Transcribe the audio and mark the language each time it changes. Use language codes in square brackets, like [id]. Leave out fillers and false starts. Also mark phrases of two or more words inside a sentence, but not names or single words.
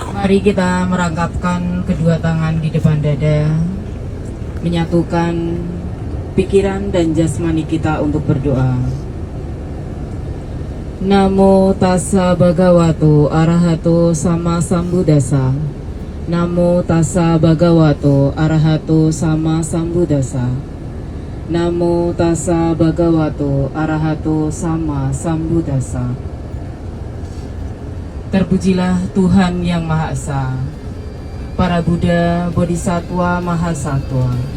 [id] Mari kita merangkapkan kedua tangan di depan dada, menyatukan pikiran dan jasmani kita untuk berdoa. [pi] Namo tassa bhagavato arahato sama sambuddhassa. Namo tassa bhagavato arahato sama sambuddhassa. Namo tassa bhagavato arahato sama sambuddhassa. [id] Terpujilah Tuhan Yang Maha Esa, para Buddha, Bodhisattva, Mahasatwa.